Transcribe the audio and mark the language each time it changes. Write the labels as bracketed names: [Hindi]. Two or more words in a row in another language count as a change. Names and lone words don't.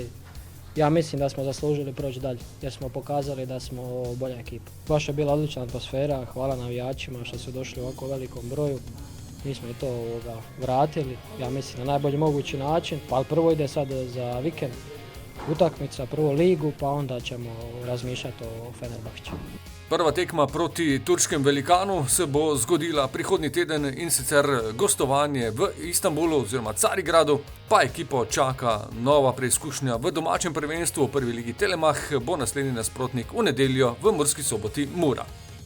[Croatian] Ja mislim da smo zaslužili proći dalje jer smo pokazali da smo bolja ekipa. Baš je bila odlična atmosfera, hvala navijačima što su došli u ovako velikom broju. Mi smo i to vratili, ja mislim, na najbolji mogući način, ali prvo ide sad za vikend utakmica, prvo ligu, pa onda ćemo razmišljati o Fenerbahču. [Slovenian] Prva tekma proti turškem velikanu se bo zgodila prihodnji teden in sicer gostovanje v Istanbulu oziroma Carigradu, pa ekipo čaka nova preizkušnja v domačem prvenstvu v prvi ligi Telemach, bo naslednji nasprotnik v nedeljo v Murski Soboti Mura.